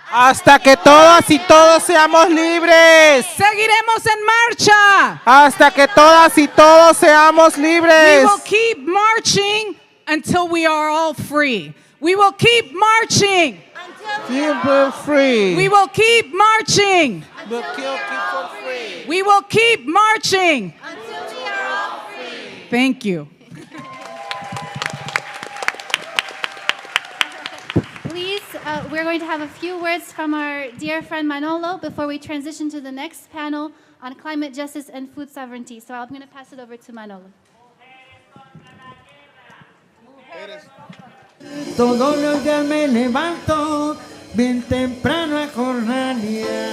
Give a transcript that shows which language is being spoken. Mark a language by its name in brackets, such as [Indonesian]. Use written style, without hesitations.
[Spanish] Hasta que todas y todos seamos libres. Seguiremos en marcha. Hasta que todas y todos seamos libres. [English] We will keep marching until we are all free. We will keep marching. Until we're free. We will keep marching. We'll keep free. We will keep marching. Until we are all free. Thank you. Please, we're going to have a few words from our dear friend Manolo before we transition to the next panel on climate justice and food sovereignty. So I'm going to pass it over to Manolo. [Spanish] Todos los días me levanto bien temprano a jornanear.